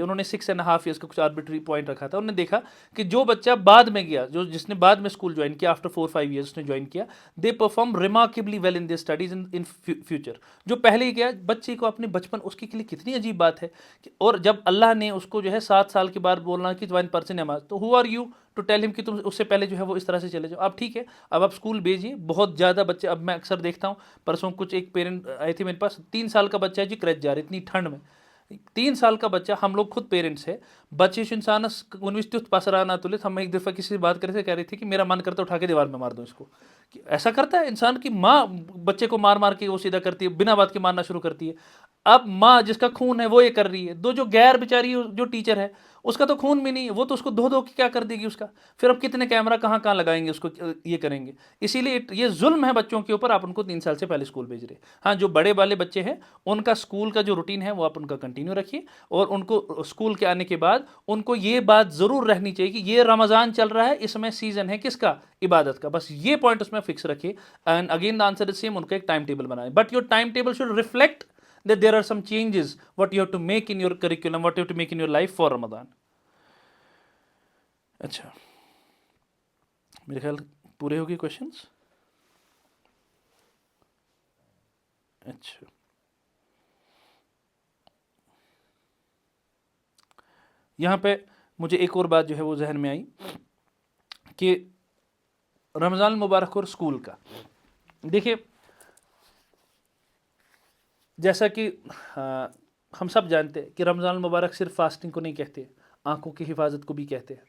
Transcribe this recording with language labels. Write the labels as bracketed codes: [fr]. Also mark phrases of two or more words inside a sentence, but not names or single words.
[ur] انہوں نے 6.5 ایئرس کا کچھ [en] arbitrary point [ur] رکھا تھا. انہوں نے دیکھا کہ جو بچہ بعد میں گیا, جس نے بعد میں اسکول جوائن کیا, [en] after 4-5 years [ur] نے جوائن کیا, [en] they perform remarkably well in their studies in future. [ur] جو پہلے ہی گیا بچے کو اپنے بچپن, اس کے لیے کتنی عجیب بات ہے. اور جب اللہ نے اس کو جو ہے 7 سال کے بعد بولنا کہ جوائن پرسن نماز, تو [en] who are you to tell him [ur] کہ تم اس سے پہلے جو ہے وہ اس طرح سے چلے جاؤ. اب ٹھیک ہے, اب آپ اسکول بھیجیے. بہت زیادہ بچے, اب میں اکثر دیکھتا ہوں, پرسوں کچھ ایک پیرنٹ آئے تھے میرے پاس, 3 سال کا بچہ ہے جی کرچ جا رہے اتنی ٹھنڈ میں. 3 سال کا بچہ, ہم لوگ خود پیرنٹس ہے, بچے [ks] انسانس ونوس تیتھ پسرانا تلت. [ur] ہم ایک دفعہ کسی سے بات کر رہے تھے, کہہ رہی تھی کہ میرا من کرتا اٹھا کے دیوار میں مار دوں اس کو. کہ ایسا کرتا ہے انسان کی ماں بچے کو مار مار کے وہ سیدھا کرتی ہے, بنا بات کے مارنا شروع کرتی ہے. اب ماں جس کا خون ہے وہ یہ کر رہی ہے، جو غیر بیچاری جو ٹیچر ہے اس کا تو خون بھی نہیں ہے، وہ تو اس کو دھو کے کیا کر دے گی اس کا، پھر اب کتنے کیمرہ کہاں کہاں لگائیں گے اس کو، یہ کریں گے۔ اسی لیے یہ ظلم ہے بچوں کے اوپر، آپ ان کو 3 سال سے پہلے اسکول بھیج رہے۔ ہاں جو بڑے والے بچے ہیں ان کا اسکول کا جو روٹین ہے وہ آپ ان کا کنٹینیو رکھیے، اور ان کو اسکول کے آنے کے بعد ان کو یہ بات ضرور رہنی چاہیے کہ یہ رمضان چل رہا ہے، اس میں سیزن ہے کس کا، عبادت کا، بس یہ پوائنٹ اس میں فکس رکھیے۔ [en] and again the answer is same, [ur] ان کا ایک ٹائم ٹیبل بنائیں، [en] but your time table should reflect that there are some changes what you have to make in your curriculum, what you have to make in your life for Ramadan. [ur] اچھا میرے خیال پورے ہو گئے کوشچنس؟ اچھا یہاں پہ مجھے ایک اور بات جو ہے وہ ذہن میں آئی کہ رمضان المبارک اور اسکول کا، دیکھیے جیسا کہ ہم سب جانتے ہیں کہ رمضان المبارک صرف فاسٹنگ کو نہیں کہتے، آنکھوں کی حفاظت کو بھی کہتے ہیں۔